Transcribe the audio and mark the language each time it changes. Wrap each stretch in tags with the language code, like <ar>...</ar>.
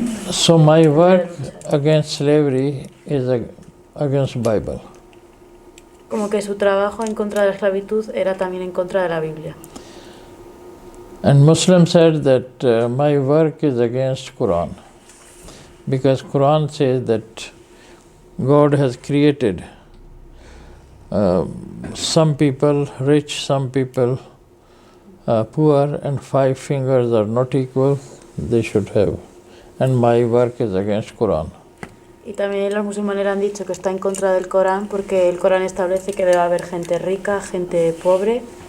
<en>So my work against slavery is against Bible.</en> <es>Como que su trabajo en contra de la esclavitud era también en contra de la Biblia.</es> <en>And Muslim said that my work is against Quran, because Quran says that God has created some people rich, some people poor, and 5 fingers are not equal, they should have. And my work is against Quran.</en> <es>Y también los musulmanes han dicho que está en contra del Corán porque el Corán establece que debe haber gente rica, gente pobre.</es>